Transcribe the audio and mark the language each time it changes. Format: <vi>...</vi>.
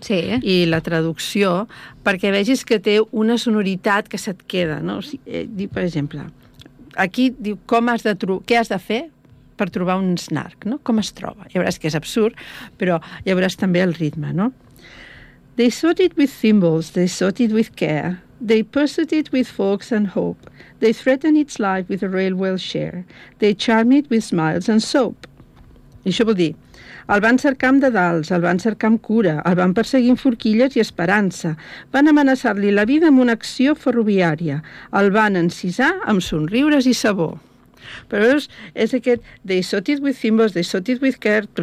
<ca>sí, i la traducció, perquè vegis que té una sonoritat que se't queda, no? O sigui, per exemple, aquí diu com has de què has de fer per trobar un snark, no? Com es troba? Ja veuràs que és absurd, però ja veuràs també el ritme, no?</ca> <en>They sought it with thimbles, they sought it with care. They pursued it with forks and hope. They threatened its life with a railway share. They charmed it with smiles and soap.</en> <ca>I això vol dir, el van cercar amb dedals, el van cercar amb cura, el van perseguir amb forquilles i esperança. Van amenaçar-li la vida amb una acció ferroviària. El van encisar amb somriures i sabó. Però és aquest</ca> <en>they sought it with thimbles, they sought it with care.</en>